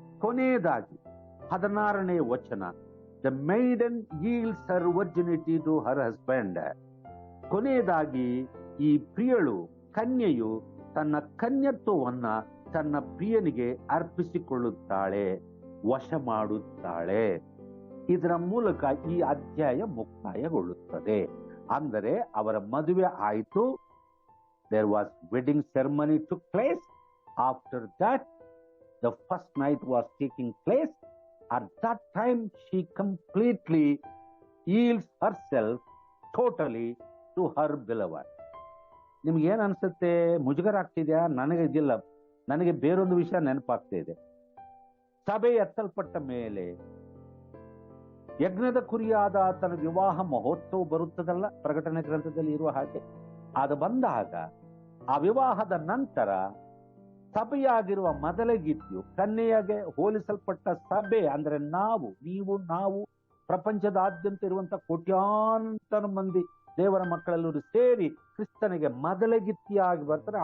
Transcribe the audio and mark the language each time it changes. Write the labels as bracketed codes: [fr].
[kn] ಕೊನೆಯದಾಗಿ 16ನೇ ವಚನ, [en] The maiden yields her virginity to her husband. [kn] ಕೊನೆಯದಾಗಿ ಈ ಪ್ರಿಯಳು, ಕನ್ಯೆಯು ತನ್ನ ಕನ್ಯತ್ವವನ್ನ ತನ್ನ ಪ್ರಿಯನಿಗೆ ಅರ್ಪಿಸಿಕೊಳ್ಳುತ್ತಾಳೆ, ವಶ ಮಾಡುತ್ತಾಳೆ. ಇದರ ಮೂಲಕ ಈ ಅಧ್ಯಾಯ ಮುಕ್ತಾಯಗೊಳ್ಳುತ್ತದೆ. ಅಂದರೆ ಅವರ ಮದುವೆ ಆಯಿತು. [en] there was wedding ceremony took place. After that the first night was taking place. At that time she completely yields herself totally to her beloved. [kn] ನಿಮ್ಗೆ ಏನ್ ಅನ್ಸುತ್ತೆ? ಮುಜುಗರ ಆಗ್ತಿದ್ಯಾ? ನನಗೆ ಇದಿಲ್ಲ, ನನಗೆ ಬೇರೊಂದು ವಿಷಯ ನೆನಪಾಗ್ತಾ ಇದೆ. ಸಭೆ ಎತ್ತಲ್ಪಟ್ಟ ಮೇಲೆ ಯಜ್ಞದ ಕುರಿಯಾದ ಆತನ ವಿವಾಹ ಮಹೋತ್ಸವ ಬರುತ್ತದಲ್ಲ, ಪ್ರಕಟಣೆ ಗ್ರಂಥದಲ್ಲಿ ಇರುವ ಹಾಗೆ. ಅದು ಬಂದಾಗ ಆ ವಿವಾಹದ ನಂತರ ಸಭೆಯಾಗಿರುವ ಮೊದಲಿಗಿತ್ತು ಕನ್ಯೆಯಾಗೆ ಹೋಲಿಸಲ್ಪಟ್ಟ ಸಭೆ, ಅಂದ್ರೆ ನಾವು ಪ್ರಪಂಚದಾದ್ಯಂತ ಇರುವಂತ ಕೋಟ್ಯಾಂತರ ಮಂದಿ ದೇವರ ಮಕ್ಕಳೆಲ್ಲರೂ ಸೇರಿ ಕ್ರಿಸ್ತನಿಗೆ ಮೊದಲಿಗಿತ್ತಿಯಾಗಿ ಬರ್ತಾರೆ.